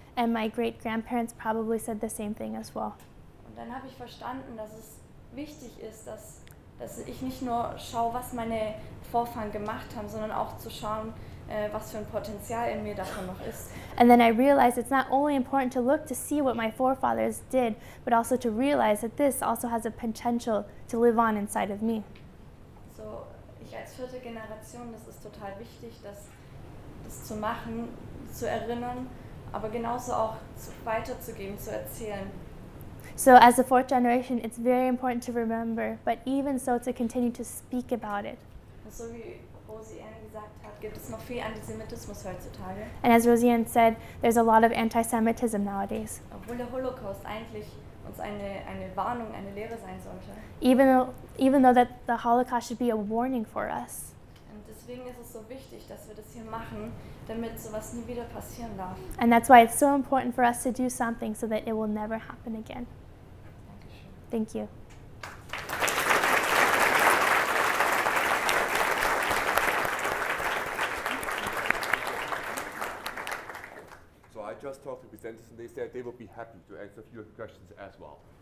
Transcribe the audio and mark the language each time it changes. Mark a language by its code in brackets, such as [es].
[en] And my great-grandparents probably said the same thing as well. [de] Und dann habe ich verstanden, dass es wichtig ist, dass ich nicht nur schaue, was meine Vorfahren gemacht haben, sondern auch zu schauen, was für ein Potenzial in mir davon noch ist. [en] And then I realized it's not only important to look to see what my forefathers did, but also to realize that this also has a potential to live on inside of me. [de] So, ich als 4. Generation, das ist total wichtig, das zu machen, zu erinnern, aber genauso auch weiterzugeben, zu erzählen. [en] So as the 4th generation, it's very important to remember, but even so to continue to speak about it. [de] Und so wie Rosian gesagt hat, gibt es noch viel Antisemitismus heutzutage. [en] And as Rosian said, there's a lot of anti-Semitism nowadays. [de] Obwohl der Holocaust eigentlich uns eine Warnung, eine Lehre sein sollte. [en] Even though that the Holocaust should be a warning for us. [de] Und deswegen ist es so wichtig, dass wir das hier machen, damit sowas nie wieder passieren darf. [en] And that's why it's so important for us to do something so that it will never happen again. Thank you. So I just talked to presenters and they said they would be happy to answer a few questions as well.